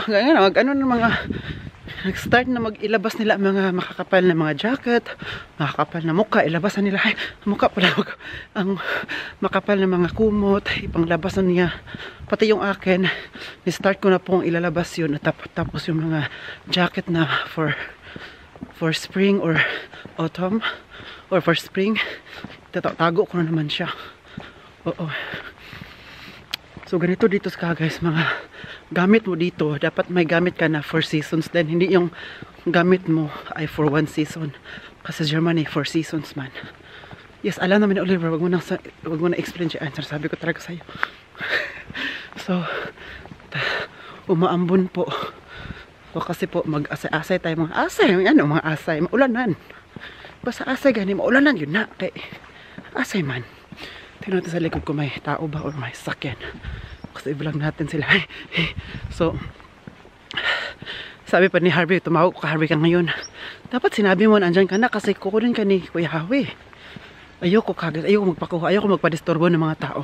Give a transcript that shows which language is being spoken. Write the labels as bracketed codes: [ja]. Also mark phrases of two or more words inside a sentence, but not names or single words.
[tl] Ganyan nag-start na mag-ilabas nila mga makakapal na mga jacket, makakapal na mukha, ilabasan nila. Ay, mukha pala ang makapal na mga kumot, ipanglabasan niya. Pati yung akin, ni-start ko na pong ilalabas yun. Tapos yung mga jacket na [en] for spring or autumn or for spring, [tl] tago ko na naman siya. Oo. So ganito dito guys, mga gamit mo dito, dapat may gamit ka na [en] for seasons [tl] din. Hindi yung gamit mo ay [en] for 1 season. [tl] Kasi sa Germany, 4 seasons man. Yes, alam namin Oliver, wag mo na explain siya. Sabi ko talaga sa'yo. So, umaambon po. So, kasi po, mag-asay-asay tayo. Mga asay, mga asay. Maulanan. Basta asay gani, maulanan yun na. [ceb] Kay, asay man. [tl] Tingnan natin sa likod ko may tao ba or may sakyan. Kasi i-vlog natin sila. So, sabi pa ni Harvey, tumawag ko ka Harvey ka ngayon. Dapat sinabi mo andyan ka na kasi kukunin ka ni Kuya Harvey. Ayoko magpakuha, ayoko magpadisturbo ng mga tao.